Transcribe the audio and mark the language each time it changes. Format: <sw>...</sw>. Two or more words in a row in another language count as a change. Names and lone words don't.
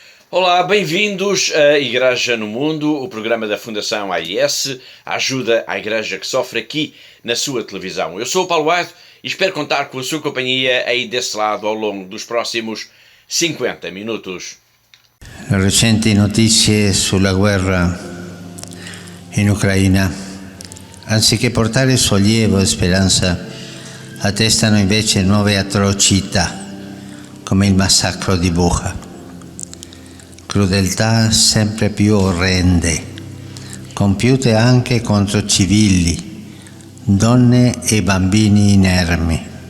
<pt>Olá, bem-vindos à Igreja no Mundo, o programa da Fundação AIS, a ajuda à Igreja que sofre aqui na sua televisão. Eu sou o Paulo Aito e espero contar com a sua companhia aí desse lado ao longo dos próximos 50 minutos.</pt> <it>Le recenti notizie sulla guerra in Ucraina, anziché portare sollievo e speranza, attestano invece nuove atrocità, come il massacro di Bucha. Crudeltà sempre più orrende, compiute anche contro civili, donne e bambini inermi.</it>